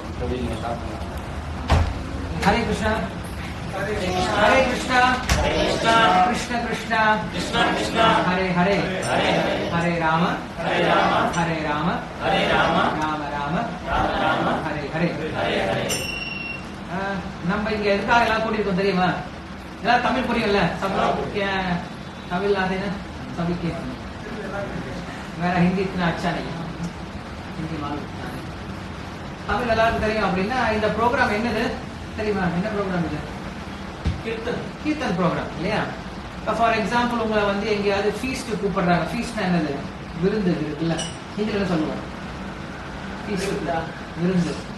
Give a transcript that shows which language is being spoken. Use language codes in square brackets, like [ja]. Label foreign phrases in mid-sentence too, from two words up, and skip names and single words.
[sa] हरे कृष्णा हरे कृष्णा कृष्ण कृष्ण हरे हरे हरे राम राम राम हरे हरे [ta] நம்ம இங்க எதுக்காக எல்லாம் கூட்டிருக்கோம் தெரியுமா? எல்லாம் தமிழ் புரியும்ல? தமிழ் [hi] आते ना सभी के मेरा हिंदी इतना अच्छा नहीं है, हिंदी मालूम [ta] தமிழ் எல்லாருக்கும் தெரியும் அப்படின்னா இந்த ப்ரோக்ராம் என்னது தெரியுமா? என்ன ப்ரோக்ராம் இது? கீர்த்தன் ப்ரோக்ராம் இல்லையா? இப்போ [en] for example [ta] உங்களை வந்து எங்கேயாவது ஃபீஸ்ட் கூப்பிடுறாங்க. ஃபீஸ்ட்னா என்னது? விருந்து இருக்குல்ல, ஹிந்தியில சொல்லுவாங்க ஃபீஸ்ட், விருந்து.